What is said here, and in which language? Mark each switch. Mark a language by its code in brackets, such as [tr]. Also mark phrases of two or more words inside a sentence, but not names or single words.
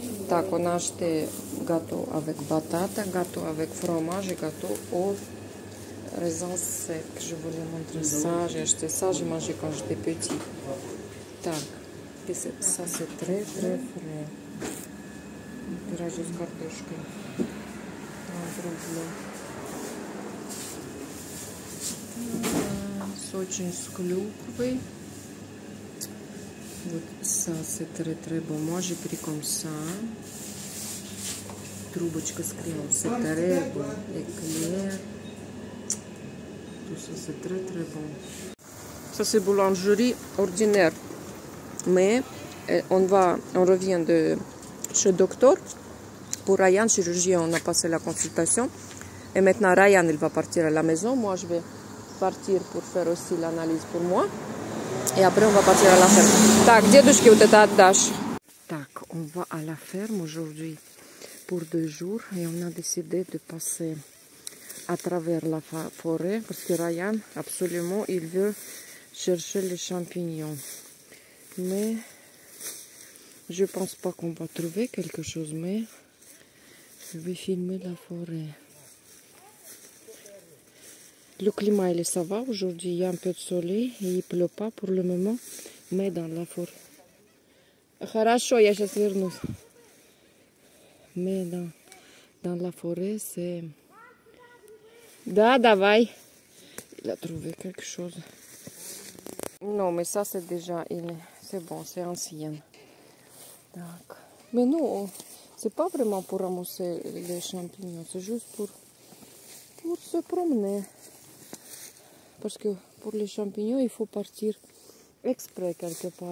[fr] tac, on a acheté gâteau avec batata, gâteau avec fromage et gâteau au raisin sec. Je voulais montrer ça. J'ai acheté ça, j'ai mangé quand j'étais petit. Tac. Et ça, c'est très, très frais. [ru] Пирожок с картошкой. Очень с клюквой. [fr] Вот ça, c'est très, très bon. Moi, j'ai pris comme ça. [ru] Трубочка с кремом. [fr] C'est très bon. Éclair. Tout ça, c'est très, très bon. Ça, c'est boulangerie ordinaire. Mais on revient de chez docteur. Pour Ryan, chirurgien, on a passé la consultation. Et maintenant, Ryan, il va partir à la maison. Moi, je vais partir pour faire aussi l'analyse pour moi. Et après, on va partir à la ferme. [ru] Так, дедушке вот это отдашь. Так, [fr] on va à la ferme aujourd'hui pour 2 jours. Et on a décidé de passer à travers la forêt. Parce que Ryan, absolument, il veut chercher les champignons. Mais je pense pas qu'on va trouver quelque chose. Mais je vais filmer la forêt. Le climat, il est ça va. Aujourd'hui, il y a un peu de soleil et il pleut pas pour le moment. Mais dans la forêt. [ru] Хорошо, я сейчас вернусь. [fr] Mais dans la forêt, c'est... [ru] Да, давай. [fr] Il a trouvé quelque chose. Non, mais ça, c'est déjà... C'est bon, c'est ancien. Donc. Mais non, c'est pas vraiment pour ramasser les champignons. C'est juste pour se promener. Parce que pour les champignons, il faut partir exprès quelque part.